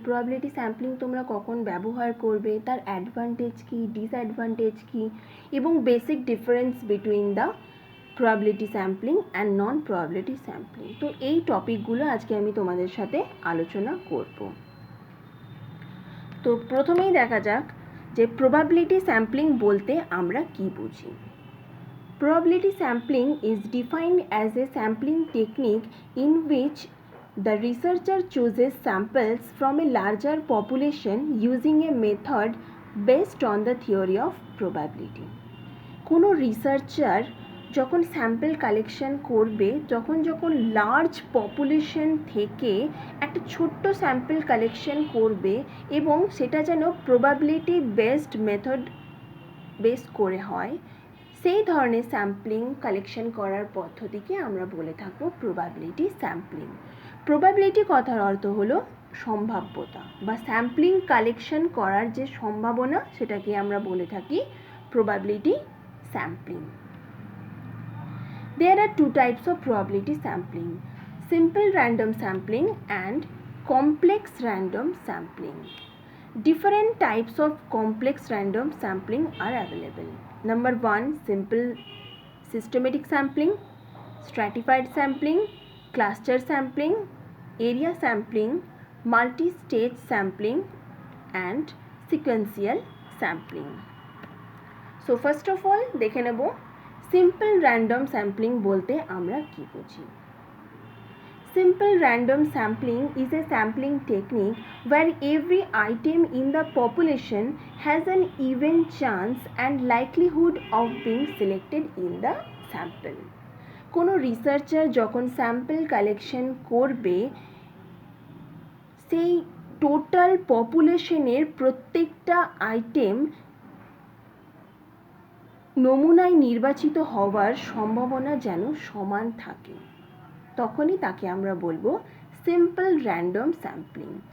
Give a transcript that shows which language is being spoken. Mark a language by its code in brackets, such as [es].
[bn] Probability sampling তোমরা কখন ব্যবহার করবে, তার অ্যাডভান্টেজ কী, ডিসঅ্যাডভান্টেজ কী, এবং [en] basic difference between the probability sampling [bn] and non probability sampling. তো এই টপিকগুলো আজকে আমি তোমাদের সাথে আলোচনা করব। তো প্রথমেই দেখা যাক যে প্রবাবিলিটি স্যাম্পলিং বলতে আমরা কি বুঝি। [en] Probability sampling is defined as a sampling technique in which the researcher chooses samples from a larger population using a method based on the theory of probability. [bn] কোনো রিসার্চার যখন স্যাম্পল কালেকশন করবে, যখন large population থেকে একটা ছোট্ট sample collection করবে এবং সেটা যেন প্রবাবিলিটি বেসড মেথড বেস করে হয়, সেই ধরনের স্যাম্পলিং কালেকশন করার পদ্ধতিকে আমরা বলে থাকবো প্রবাবিলিটি স্যাম্পলিং। প্রবাবিলিটি কথার অর্থ হলো সম্ভাব্যতা বা স্যাম্পলিং কালেকশন করার যে সম্ভাবনা, সেটাকে আমরা বলে থাকি probability sampling. [en] There are two types of probability sampling: simple random sampling and complex random sampling. Different types of complex random sampling are available. Number 1, simple systematic sampling, stratified sampling, cluster sampling, area sampling, multi-stage sampling and sequential sampling. So first of all [bn] দেখে নেব simple random sampling বলতে আমরা কি বুঝি। [en] Simple random sampling is a sampling technique where every item in the population has an even chance and likelihood of being selected in the sample. [bn] কোনো researcher যখন sample collection করবে, সেই total পপুলেশনের প্রত্যেকটা item নমুনায় নির্বাচিত হওয়ার সম্ভাবনা যেন সমান থাকে, তখনই তাকে আমরা বলবো সিম্পল র্যান্ডম স্যাম্পলিং।